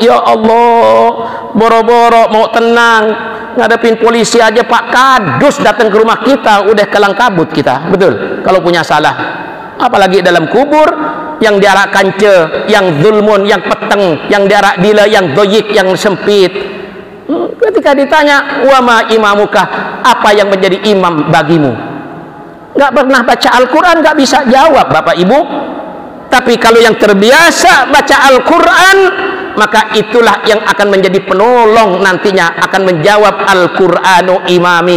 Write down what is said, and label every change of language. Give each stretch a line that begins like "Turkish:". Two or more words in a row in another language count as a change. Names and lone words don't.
Indonesian: Ya Allah, boro-boro mau tenang ngadepin polisi aja, Pak Kadus datang ke rumah kita udah kelang kabut kita, betul, kalau punya salah. Apalagi dalam kubur, yang diarak kance, yang zulmun, yang peteng, yang diarak dila, yang doyik, yang sempit. Ketika ditanya,
Arabic: وما إمامك,
Indonesian: apa yang menjadi imam bagimu? Nggak pernah baca Al-Quran, nggak bisa jawab Bapak Ibu. Tapi kalau yang terbiasa baca Al-Quran, maka itulah yang akan menjadi penolong nantinya, akan menjawab
Arabic: القرآن إمامي.